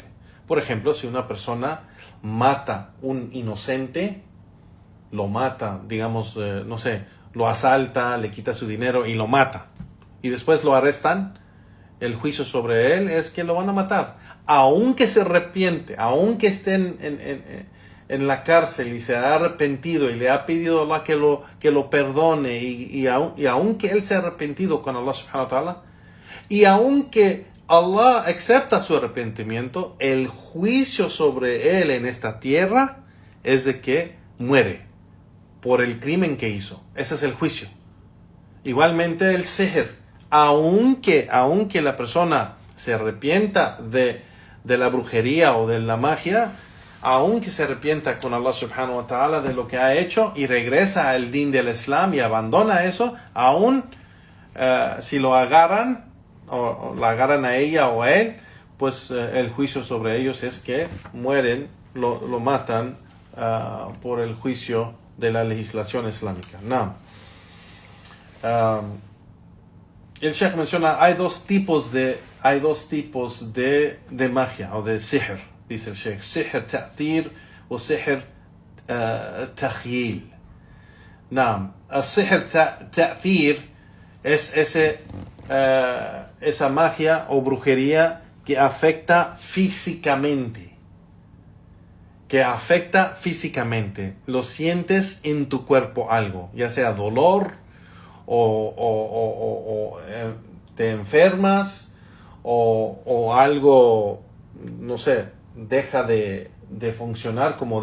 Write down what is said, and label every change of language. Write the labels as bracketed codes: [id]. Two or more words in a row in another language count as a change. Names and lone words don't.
[es] Por ejemplo, si una persona mata un inocente, lo mata, digamos, no sé, lo asalta, le quita su dinero y lo mata, y después lo arrestan, el juicio sobre él es que lo van a matar. Aunque se arrepiente, aunque esté en la cárcel y se ha arrepentido y le ha pedido a Allah que lo perdone, y aunque él se ha arrepentido con Allah [ar] سبحانه وتعالى, [es] y aunque Allah acepta su arrepentimiento, el juicio sobre él en esta tierra es de que muere por el crimen que hizo. Ese es el juicio. Igualmente el sihr, aunque la persona se arrepienta de la brujería o de la magia, aunque se arrepienta con Allah [ar] سبحانه وتعالى [es] de lo que ha hecho y regresa al din del Islam y abandona eso, aún si lo agarran o la agarran a ella o a él, pues el juicio sobre ellos es que mueren, lo matan por el juicio de la legislación islámica. No. El Sheikh menciona, hay dos tipos de magia o de sihr, dice el Sheikh: [ar] سحر تأثير [es] o [ar] سحر تخييل. [es] No, el [ar] سحر تأثير [es] es esa magia o brujería que afecta físicamente. Lo sientes en tu cuerpo algo, ya sea dolor o te enfermas o algo, no sé, deja de funcionar como